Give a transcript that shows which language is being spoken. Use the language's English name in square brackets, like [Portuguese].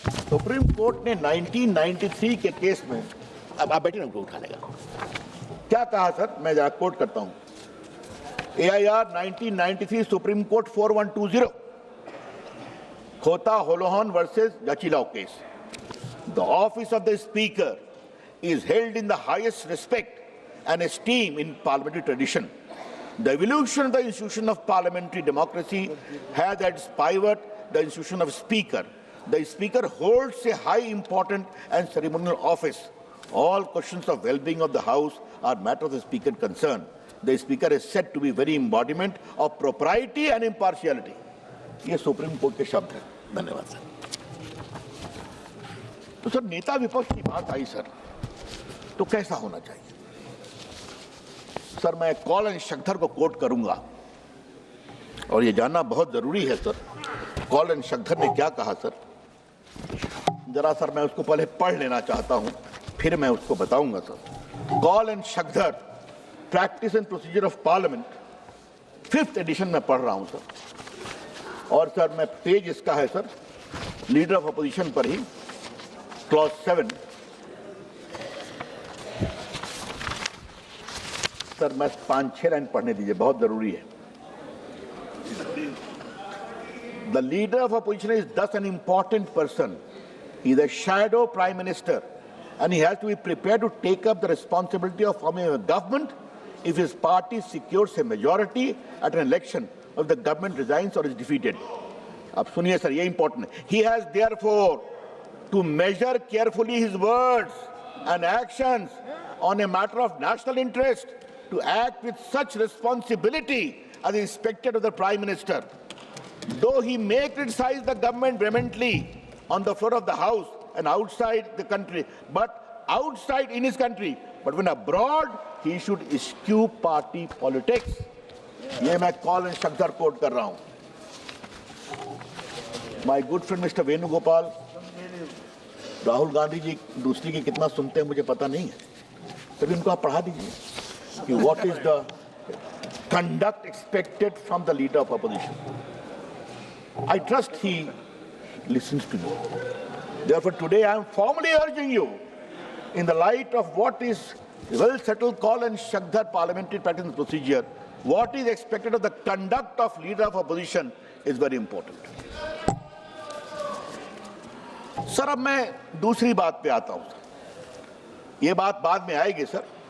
[Hindi] Supreme court ने 1993 के case में, अब आप बैठिए ना, उनको उठा लेगा, क्या कहा सर, मैं जरा कोट करता हूं। [English] AIR 1993 supreme court 4120 Kihoto Hollohan versus Gachilao case. The office of the speaker is held in the highest respect and esteem in parliamentary tradition. The evolution of the institution of parliamentary democracy has at its pivot the institution of speaker. The speaker holds a high important and ceremonial office. All questions of well-being of the house are matter of the speaker concern. The speaker is said to be very embodiment of propriety and impartiality. [Hindi] ये supreme court के शब्द हैं। धन्यवाद sir. तो sir नेता विपक्ष की बात आई सर, तो कैसा होना चाहिए सर? मैं कॉलन शक्धर को कोट करूंगा और ये जानना बहुत जरूरी है सर, कॉलन शक्धर ने क्या कहा सर। जरा सर मैं उसको पहले पढ़ लेना चाहता हूं, फिर मैं उसको बताऊंगा sir. Colon Shakdher, practice and procedure of parliament, 5th addition में पढ़ रहा हूं सर। और सर मैं पेज इसका है सर, लीडर ऑफ अपोजिशन पर ही, क्लॉज 7। सर मैं 5-6 लाइन पढ़ने दीजिए, बहुत जरूरी है। [English] The leader of opposition is thus an important person. He is a shadow prime minister and he has to be prepared to take up the responsibility of forming a government if his party secures a majority at an election, or if the government resigns or is defeated. [Hindi] अब सुनिए sir, ये important है। [English] He has therefore to measure carefully his words and actions on a matter of national interest, to act with such responsibility as is expected of the Prime Minister. Though he may criticize the government vehemently on the floor of the House and outside the country, but outside in his country, but when abroad, he should eschew party politics. [Hindi] ये मैं colon Shakdher coat कर रहा हूं। [English] My good friend Mr. [Hindi] Venugopal, Rahul Gandhi ji दूसरी की कितना सुनते हैं मुझे पता नहीं है, तभी उनको आप पढ़ा दीजिए कि [English] what is the conduct expected from the leader of opposition. I trust he listens to you. Therefore, today I am formally urging you, in the light of what is well-settled Kॉलन Shakdher parliamentary practice and procedure, what is expected of the conduct of leader of opposition is very important. [Hindi] Sir अब मैं दूसरी बात पे आता हूं sir, ये बात बाद में आएगी सर।